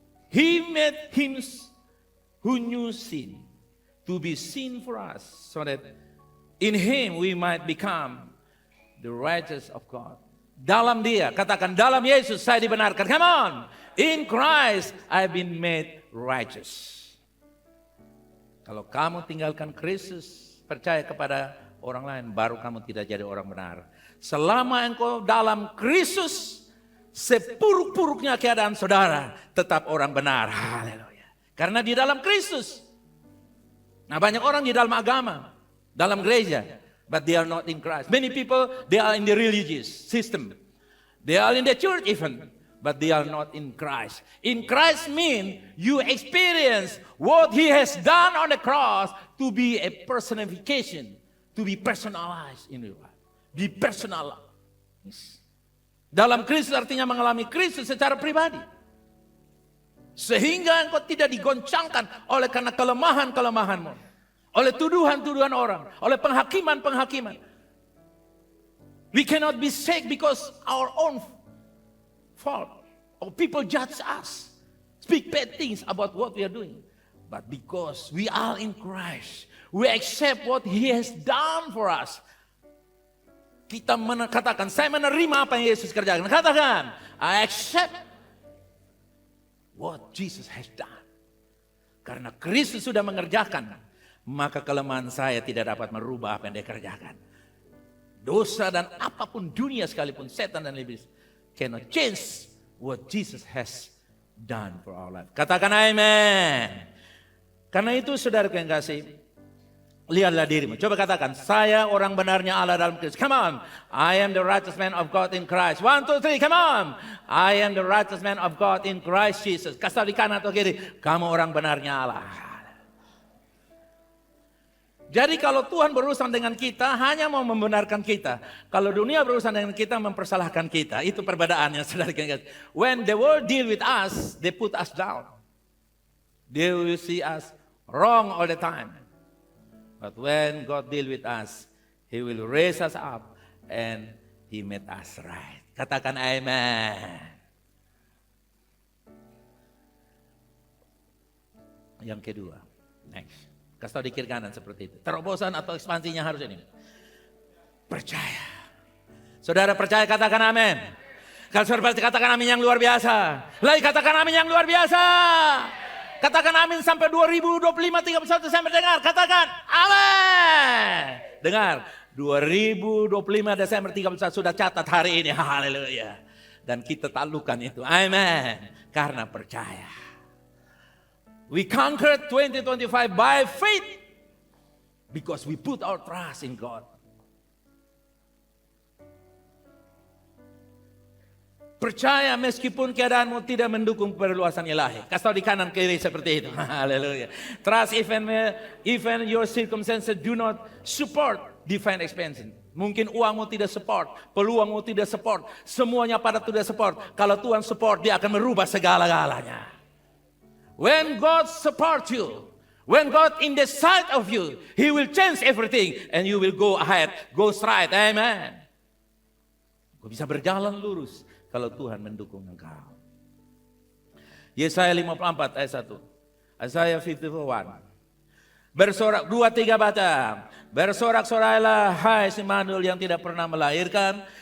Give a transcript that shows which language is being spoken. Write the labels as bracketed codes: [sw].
[en] He made him who knew sin to be sin for us, so that in him we might become the righteousness of God. [id] Dalam dia, katakan dalam Yesus saya dibenarkan. [en] Come on. In Christ I've been made righteous. [id] Kalau kamu tinggalkan Kristus, percaya kepada orang lain, baru kamu tidak jadi orang benar. Selama engkau dalam Kristus, sepuruk-puruknya keadaan saudara, tetap orang benar. Haleluya. Karena di dalam Kristus. Nah, banyak orang di dalam agama, dalam gereja, [en] but they are not in Christ. Many people, they are in the religious system. They are in the church even, but they are not in Christ. In Christ means you experience what He has done on the cross to be a personification, to be personalized in your life. Be personalized. [id] Dalam Kristus artinya mengalami Kristus secara pribadi. Sehingga engkau tidak digoncangkan oleh karena kelemahan-kelemahanmu. Oleh tuduhan-tuduhan orang, oleh penghakiman-penghakiman. [en] We cannot be sick because our own fault. Or people judge us, speak bad things about what we are doing. But because we are in Christ, we accept what He has done for us. [id] Kita katakan, saya menerima apa yang Yesus kerjakan. Katakan, [en] I accept what Jesus has done. [id] Karena Kristus sudah mengerjakan, maka kelemahan saya tidak dapat merubah apa yang Dia kerjakan. Dosa dan apapun dunia sekalipun, setan dan iblis, [en] cannot change what Jesus has done for our life. [id] Katakan amen. Karena itu saudaraku yang kasih, lihatlah dirimu. Coba katakan, saya orang benarnya Allah dalam Kristus. [en] Come on. I am the righteous man of God in Christ. 1, 2, 3, come on. I am the righteous man of God in Christ Jesus. [id] Kasih di kanan atau kiri, kamu orang benarnya Allah. Jadi kalau Tuhan berurusan dengan kita, hanya mau membenarkan kita. Kalau dunia berurusan dengan kita, mempersalahkan kita. Itu perbedaannya, saudara. [en] When the world deal with us, they put us down. They will see us wrong all the time. But when God deal with us, He will raise us up and He made us right. [id] Katakan amen. Yang kedua, next. Kasih tahu di kiri kanan seperti itu. Terobosan atau ekspansinya harus ini. Percaya. Saudara percaya, katakan amin. Kalau saudara percaya, katakan amin yang luar biasa. Lagi katakan amin yang luar biasa. Katakan amin sampai 2025, 31 Desember. Dengar, katakan amin. Dengar, 2025 Desember 31 sudah catat hari ini. Haleluya. Dan kita taklukkan itu. Amin. Karena percaya. [en] We conquered 2025 by faith. Because we put our trust in God. [id] Percaya meskipun keadaanmu tidak mendukung perluasan ilahi. Kasih tahu di kanan kiri seperti itu. Haleluya. [en] Trust even your circumstances do not support divine expansion. [id] Mungkin uangmu tidak support, peluangmu tidak support, semuanya pada tidak support. Kalau Tuhan support, Dia akan merubah segala-galanya. [en] When God support you, when God in the side of you, He will change everything and you will go ahead, go straight. Amen. [id] Kau bisa berjalan lurus kalau Tuhan mendukung engkau. Yesaya 54 ayat 1. Isaiah 51. Bersorak, 2-3 baca. Bersorak-sorailah hai Immanuel yang tidak pernah melahirkan.